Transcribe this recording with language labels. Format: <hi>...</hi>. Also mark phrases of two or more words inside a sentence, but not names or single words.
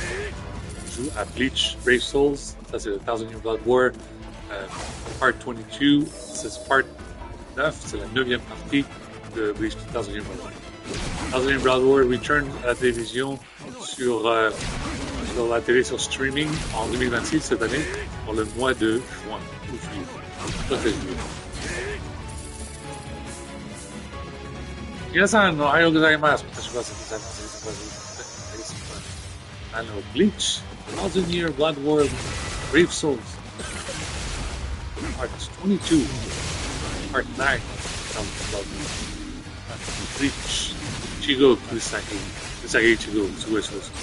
<fr>Je joue à Bleach, Brave Souls, ça c'est le 1000 Year Blood War, Part 22, c'est Part 9, c'est la 9e partie de Bleach 1000 Year Blood War. 1000 Year Blood War return à la télévision sur la télé sur streaming en 2026 cette année, pour le mois de juin, ou juillet.</fr> <ja>皆さん、おはようございます.</ja> <en>I know Bleach, 1000 Year Blood War, Brave Souls, Part 22, Part 9, Bleach, Ichigo Kusagi, Ichigo, Sueso.</en>